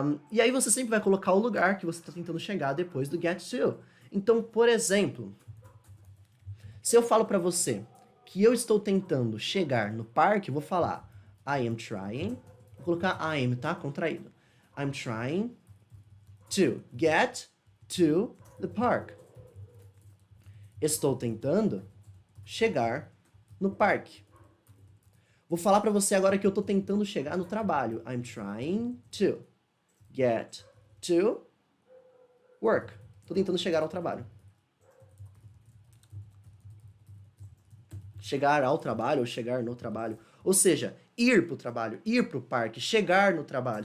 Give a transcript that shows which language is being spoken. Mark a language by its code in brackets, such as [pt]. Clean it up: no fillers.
[pt] E aí você sempre vai colocar o lugar que você está tentando chegar depois do get to. Então, por exemplo, se eu falo para você que eu estou tentando chegar no parque, eu vou falar [en] I am trying, [pt] vou colocar [en] I am, [pt] tá? Contraído. [en] I'm trying to get to the park. [pt] Estou tentando chegar no parque. Vou falar para você agora que eu tô tentando chegar no trabalho. [en] I'm trying to get to work. [pt] Tô tentando chegar ao trabalho. Chegar ao trabalho ou chegar no trabalho. Ou seja, ir pro trabalho, ir pro parque, chegar no trabalho.